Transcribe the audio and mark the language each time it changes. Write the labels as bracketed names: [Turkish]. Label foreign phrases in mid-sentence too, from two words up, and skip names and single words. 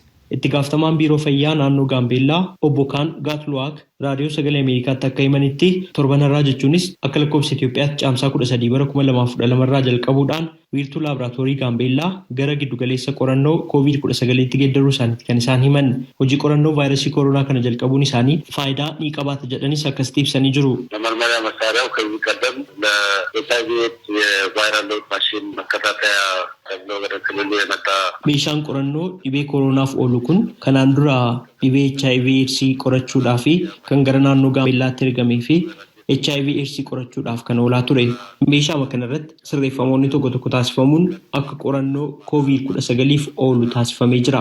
[Oromo] Itti gaafatamaan biiroo fayyaa naannoo Gaambeellaa obbo Kaan Gaatluwaak raadiyoo sagalee Ameerikaatti akka himanitti torbanarraa jechuunis akka lakkoofsa Itoophiyaatti caamsaa 13 bara 2012 irraa jalqabuudhaan wiirtuu laaboraatoorii Gaambeellaa gara giddugaleessa qorannoo COVID-19tti geeddaruu isaaniiti kan isaan himan. Hojii qorannoo vaayirasii koronaa kana jalqabuun isaanii faayidaa ni qabaata jedhanis akkasitti ibsanii jiru. [Amharic] መመርመሪያ መሳሪያው ከዚህ ቀደም ለኤችአይቪ ቫይራል ሎድ ማሽን መከታተያ ተብሎ ወደ ክልሉ የመጣ [Oromo] meeshaan qorannoo dhibee koronaaf oolu kun kanaan dura dhibee HIV AIDS qorachuudhaaf kan gara naannoo Gaambeellaatti ergamee fi HIV AIDS qorachuudhaaf kan oolaa ture. Meeshaa kanarratti sirreeffamoonni tokko tokko taasifamuun akka qorannoo COVID-19f oolu taasifamee jira.